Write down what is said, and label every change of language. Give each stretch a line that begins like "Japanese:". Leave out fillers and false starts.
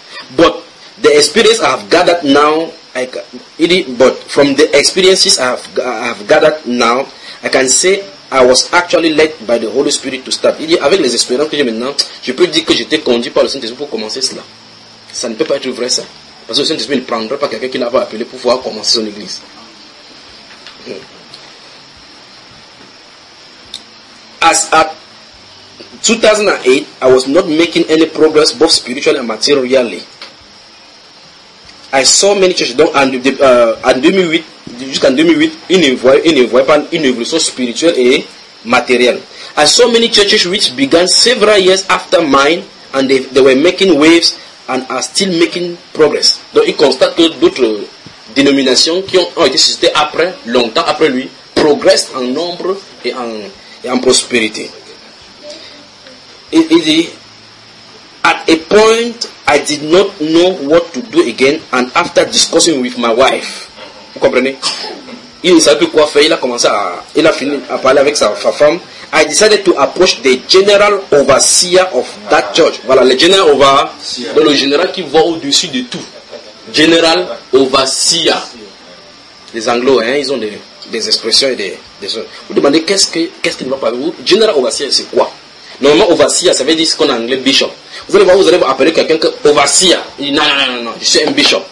English: But the experience I have gathered now, I can say I was actually led by the Holy Spirit to start.
French: Il dit, avec les expériences que j'ai maintenant, je peux dire que j'étais conduit par le Saint-Esprit pour commencer cela. Ça ne peut pas être vrai, ça. Parce que le Saint-Esprit ne prendra pas quelqu'un qui l'a pas appelé pour pouvoir commencer son église.
English: As at 2008, I was not making any progress both spiritually and materially. I saw many churches.
French: Donc, jusqu'en 2008, il ne voyait pas une évolution spirituelle et matérielle.
English: I saw many churches which began several years after mine and they were making waves and are still making progress.
French: Donc, il constate que d'autres dénominations qui ont été suscitées après, longtemps après lui, progresse en nombre et en prospérité. Il dit,
English: at a point I did not know what to do again, and after discussing with my wife.
French: Vous comprenez? Il ne savait plus quoi faire, il a fini à parler avec sa femme.
English: I decided to approach the general overseer of that church.
French: Voilà, le general overseer. Le général qui voit au-dessus de tout. General overseer. Les anglos, hein, ils ont des expressions et des choses. Vous demandez qu'est-ce qui ne va pas avec vous? General overseer, c'est quoi? Normalement, overseer, ça veut dire ce qu'on a en anglais, bishop. Vous allez voir, vous allez appeler quelqu'un que overseer. Il dit non, je suis un bishop.